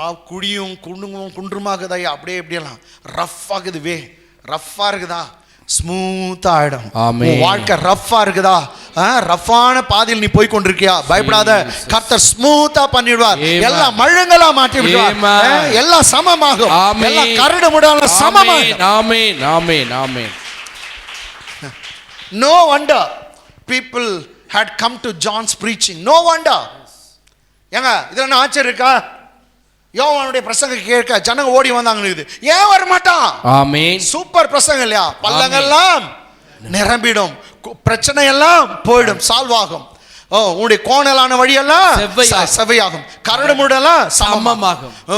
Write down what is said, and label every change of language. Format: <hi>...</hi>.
<ta>குடியும் குன்றுமாகுதா, அப்படியே எப்படியெல்லாம் ரஃப் ஆகுது, ரஃப்பா இருக்குதா, ஸ்மூத்தா ஆயிடும். வாழ்க்கை ரஃப்பா இருக்குதா, ரஃப்பான பாதையில் நீ போய் கொண்டிருக்கியா, பயப்படாத, கர்த்தர் ஸ்மூத்தா பண்ணிடுவார். எல்லாம் மழுங்கலா மாற்றி விடுவார், எல்லாம் சமமாகும், எல்லாம் கரடு முடால சமமாகும். ஆமென் ஆமென் ஆமென்.</ta> <en>No wonder people had come to John's preaching. No wonder.</en> <ta>ஏங்க இதுல என்ன ஆச்சரியம் இருக்கா? யோவானுடைய பிரசங்க கேட்க ஜனங்க ஓடி வந்தாங்க. ஏன் வர மாட்டான்? ஆமென். சூப்பர் பிரசங்கம் இல்லையா? பள்ளங்கள்லாம் நிரம்பிடும், பிரச்சனை எல்லாம் போயிடும், சால்வ் ஆகும். உன்னுடைய கோணலான வழியெல்லாம் செவ்வையாகும், கரடு முடெல்லாம் சமமாகும்.</ta>